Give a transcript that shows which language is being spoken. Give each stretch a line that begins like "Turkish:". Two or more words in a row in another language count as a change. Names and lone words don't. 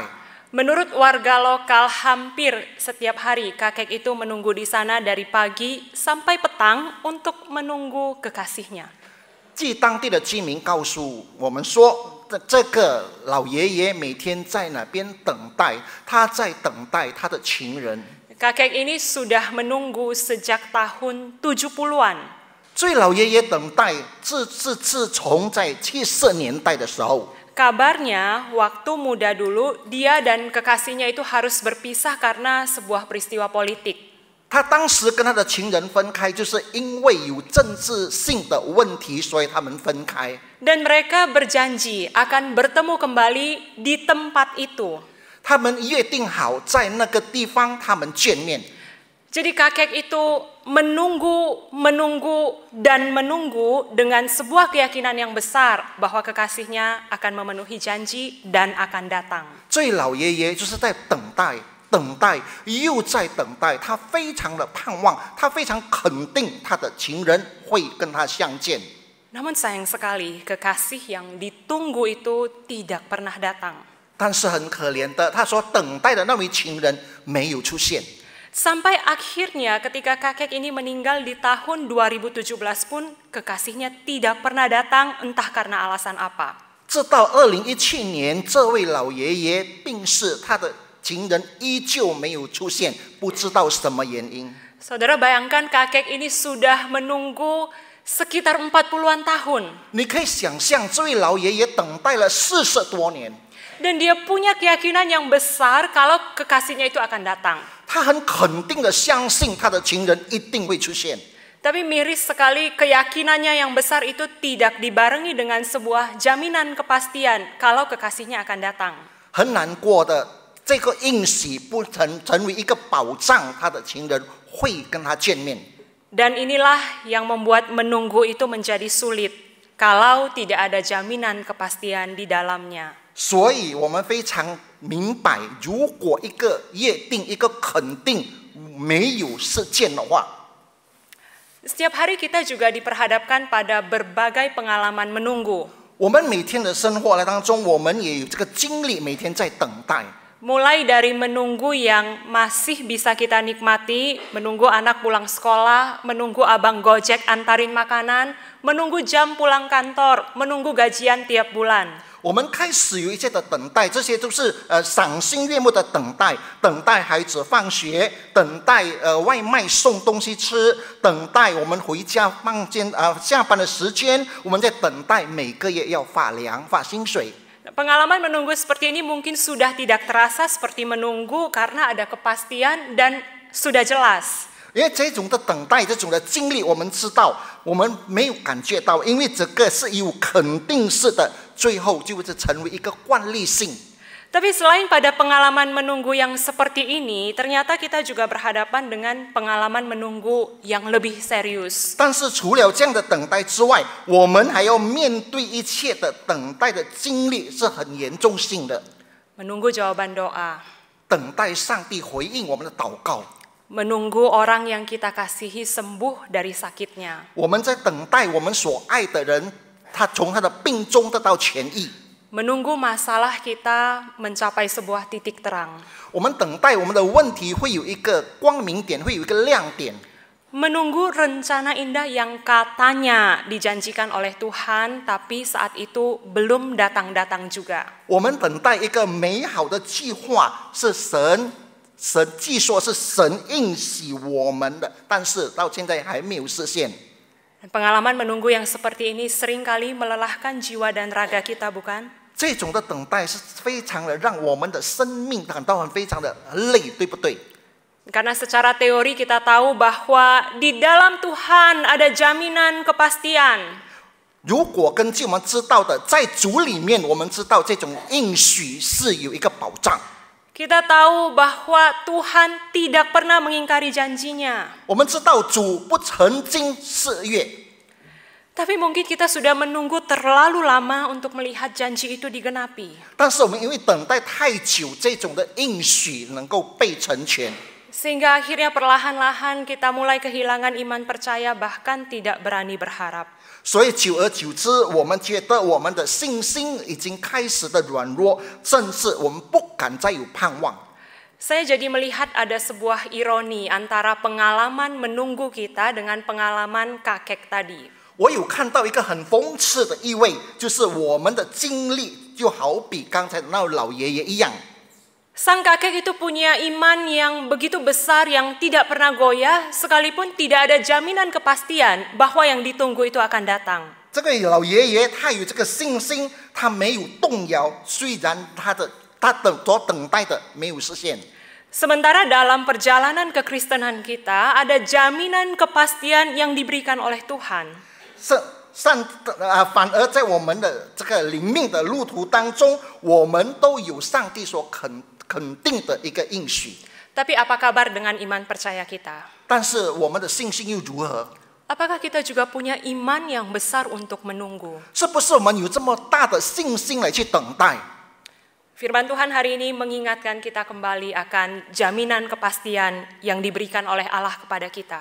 Indonesian: Menurut warga lokal, hampir setiap hari kakek itu menunggu di sana dari pagi sampai petang untuk menunggu kekasihnya.
Chinese: 据当地的居民告诉我们说，这个老爷爷每天在那边等待，他在等待他的情人。
Indonesian: Kakek ini sudah menunggu sejak tahun 70-an.
Chinese: 所以老爷爷等待自从在70年代的时候。
Indonesian: Kabarnya waktu muda dulu dia dan kekasihnya itu harus berpisah karena sebuah peristiwa politik.
Chinese: 他当时跟他的情人分开，就是因为有政治性的问题，所以他们分开。
Indonesian: Dan mereka berjanji akan bertemu kembali di tempat itu.
Chinese: 他们约定好在那个地方他们见面。
Indonesian: Jadi kakek itu menunggu dan menunggu dengan sebuah keyakinan yang besar bahwa kekasihnya akan memenuhi janji dan akan datang.
Chinese: 所以老爷爷就是在等待，又在等待，他非常的盼望，他非常肯定他的情人会跟他相见。
Indonesian: Namun sayang sekali kekasih yang ditunggu itu tidak pernah datang.
Chinese: 但是很可怜的，他所等待的那位情人没有出现。
Indonesian: Sampai akhirnya ketika kakek ini meninggal di tahun 2017 pun kekasihnya tidak pernah datang, entah karena alasan apa.
Chinese: 直到2017年，这位老爷爷病逝，他的情人依旧没有出现，不知道什么原因。
Indonesian: Saudara bayangkan kakek ini sudah menunggu sekitar 40-an tahun.
Chinese: 你可以想象，这位老爷爷等待了40多年。
Indonesian: Dan dia punya keyakinan yang besar kalau kekasihnya itu akan datang.
Chinese: 他很肯定的相信他的情人一定会出现。
Indonesian: Tapi miris sekali keyakinannya yang besar itu tidak dibarengi dengan sebuah jaminan kepastian kalau kekasihnya akan datang.
Chinese: 很难过的，这个应许不成为一个保障，他的情人会跟他见面。
Indonesian: Dan inilah yang membuat menunggu itu menjadi sulit. kalau tidak ada jaminan kepastian di dalamnya.
Chinese: 所以我们非常明白，如果一个约定、一个肯定没有实践的话，
Indonesian: Setiap hari kita juga diperhadapkan pada berbagai pengalaman menunggu.
Chinese: 我们每天的生活当中，我们也有这个经历，每天在等待。
Indonesian: Mulai dari menunggu yang masih bisa kita nikmati, menunggu anak pulang sekolah, menunggu abang Gojek antarin makanan, menunggu jam pulang kantor, menunggu gajian tiap bulan.
Chinese: 我们开始有一些的等待，这些都是赏心悦目的等待，等待孩子放学，等待外卖送东西吃，等待我们回家下班的时间，我们在等待每个月要发粮、发薪水。
Indonesian: Pengalaman menunggu seperti ini mungkin sudah tidak terasa seperti menunggu karena ada kepastian dan sudah jelas.
Chinese: 因为这种的等待，这种的经历，我们知道，我们没有感觉到，因为这个是有肯定式的，最后就是成为一个惯例性。
Indonesian: Tapi selain pada pengalaman menunggu yang seperti ini, ternyata kita juga berhadapan dengan pengalaman menunggu yang lebih serius.
Chinese: 但是除了这样的等待之外，我们还要面对一切的等待的经历是很严重性的。
Indonesian: Menunggu jawaban doa.
Chinese: 等待上帝回应我们的祷告。
Indonesian: Menunggu orang yang kita kasihi sembuh dari sakitnya.
Chinese: 我们在等待我们所爱的人，他从他的病中得到痊愈。
Indonesian: Menunggu masalah kita mencapai sebuah titik terang.
Chinese: 我们等待我们的问题会有一个光明点，会有一个亮点。
Indonesian: Menunggu rencana indah yang katanya dijanjikan oleh Tuhan, tapi saat itu belum datang-datang juga.
Chinese: 我们等待一个美好的计划，是神据说是神应许我们的，但是到现在还没有实现。
Indonesian: Pengalaman menunggu yang seperti ini seringkali melelahkan jiwa dan raga kita, bukan?
Chinese: 这种的等待是非常的让我们的生命感到非常的累，对不对？
Indonesian: Karena secara teori kita tahu bahwa di dalam Tuhan ada jaminan kepastian.
Chinese: 如果根据我们知道的，在主里面，我们知道这种应许是有一个保障。
Indonesian: Kita tahu bahwa Tuhan tidak pernah mengingkari janjinya.
Chinese: 我们知道主不曾经失约，
Indonesian: Tapi mungkin kita sudah menunggu terlalu lama untuk melihat janji itu digenapi.
Chinese: 但是我们因为等待太久，这种的应许能够被成全，
Indonesian: Sehingga akhirnya perlahan-lahan kita mulai kehilangan iman percaya, bahkan tidak berani berharap.
Chinese: 所以久而久之，我们觉得我们的信心已经开始的软弱，甚至我们不敢再有盼望。
Indonesian: Saya jadi melihat ada sebuah ironi antara pengalaman menunggu kita dengan pengalaman kakek tadi.
Chinese: 我有看到一个很讽刺的意味，就是我们的经历就好比刚才那老爷爷一样。
Indonesian: Sang kakek itu punya iman yang begitu besar yang tidak pernah goyah, sekalipun tidak ada jaminan kepastian bahwa yang ditunggu itu akan datang.
Chinese: 这个老爷爷他有这个信心，他没有动摇，虽然他所等待的没有实现。
Indonesian: Sementara dalam perjalanan kekristenan kita ada jaminan kepastian yang diberikan oleh Tuhan.
Chinese: 反而在我们的这个灵命的路途当中，我们都有上帝所肯定的一个应许。
Indonesian: Tapi apa kabar dengan iman percaya kita?
Chinese: 但是我们的信心又如何？
Indonesian: Apakah kita juga punya iman yang besar untuk menunggu?
Chinese: 是不是我们有这么大的信心来去等待？
Indonesian: Firman Tuhan hari ini mengingatkan kita kembali akan jaminan kepastian yang diberikan oleh Allah kepada kita.